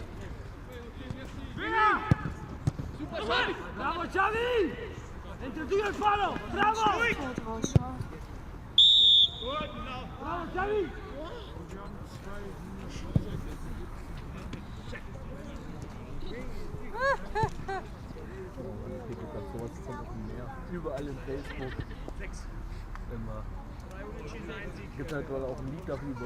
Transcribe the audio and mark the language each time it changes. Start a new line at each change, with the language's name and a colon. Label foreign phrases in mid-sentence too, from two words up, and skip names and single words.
Spanish: Super, Xavi! Bravo, Xavi! Entre tú y el palo! Bravo! Bravo, Xavi!
German: Sowas kommt auf dem Meer. Überall in Facebook. Immer. Gibt halt wohl auch ein Lied darüber.